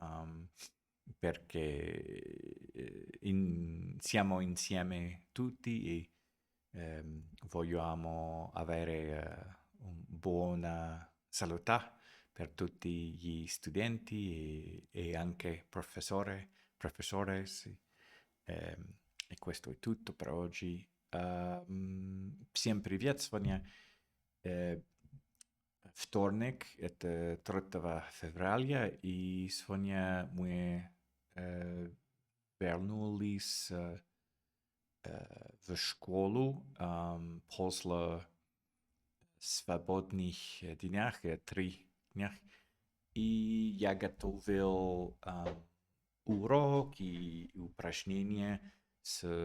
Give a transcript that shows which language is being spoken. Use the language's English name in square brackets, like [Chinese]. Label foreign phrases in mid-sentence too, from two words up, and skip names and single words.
[Italian] perché siamo insieme tutti e vogliamo avere buona salute per tutti gli studenti e anche professori. Sì. E questo è tutto per oggi. [Russian] Всем привет! Сегодня вторник, это 3 февраля, и сегодня мы вернулись в школу после свободных днях, 3 днях, и я готовил урок и упражнения с